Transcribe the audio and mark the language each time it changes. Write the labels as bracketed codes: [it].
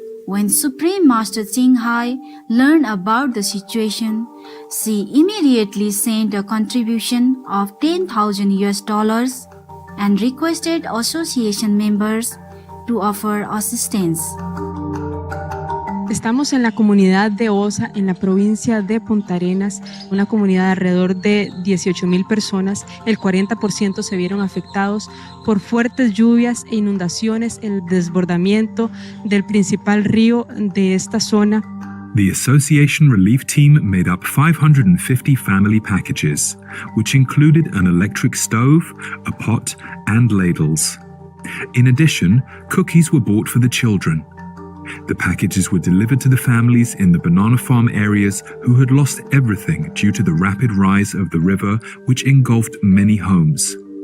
[en] When Supreme Master Tsinghai learned about the situation, she immediately sent a contribution of $10,000 and requested association members to offer assistance. [es] Estamos en la comunidad de Osa, en la provincia de Punta Arenas, una comunidad de alrededor de 18,000 personas. El 40% se vieron afectados por fuertes lluvias e inundaciones, el desbordamiento del principal río de esta zona. [en] The Association Relief Team made up 550 family packages, which included an electric stove, a pot, and ladles. In addition, cookies were bought for the children. The packages were delivered to the families in the banana farm areas who had lost everything due to the rapid rise of the river, which engulfed many homes.